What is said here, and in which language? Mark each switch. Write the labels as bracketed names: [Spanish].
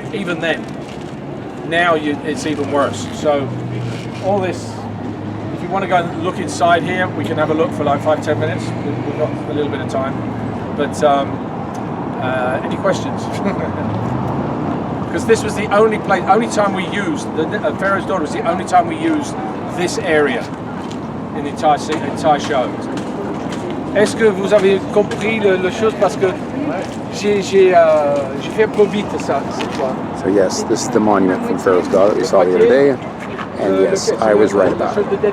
[English] Even then, now it's even worse. So all this, if you want to go and look inside here, we can have a look for like 5-10 minutes. We've got a little bit of time. But any questions? Because this was the only time we used the Pharaoh's Daughter was the only time we used this area in the entire show. [French] Est-ce que vous avez compris le chose parce que j'ai fait un peu vite ça cette fois. [English] So yes, this is the monument from Pharaoh's Daughter we saw the other day, and yes, I was right about it.